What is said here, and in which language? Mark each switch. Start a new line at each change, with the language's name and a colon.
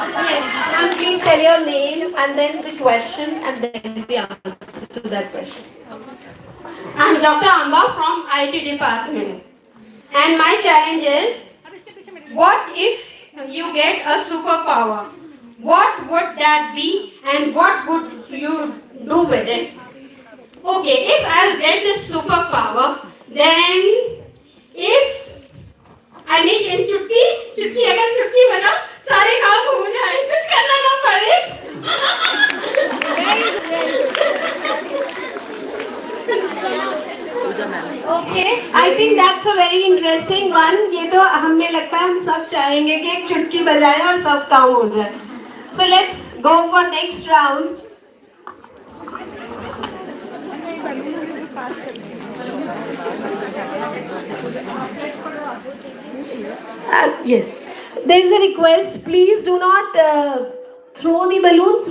English: Yes, and please tell your name and then the question and then the answer to that question. I'm Dr. Amba from IT department. And my challenge is, what if you get a superpower? What would that be and what would you do with it? Okay, if I'll get this superpower, then if I mean in
Hindi: चुटकी अगर चुटकी बनाओ सारे काम हो जाए कुछ करना ना पड़े
English: Okay, I think that's a very interesting one.
Hindi: ये तो हमें लगता है हम सब चाहेंगे कि एक चुटकी बजाए और सब काम हो जाए.
English: So let's go for next round. Yes, there is a request. Please do not throw the balloons.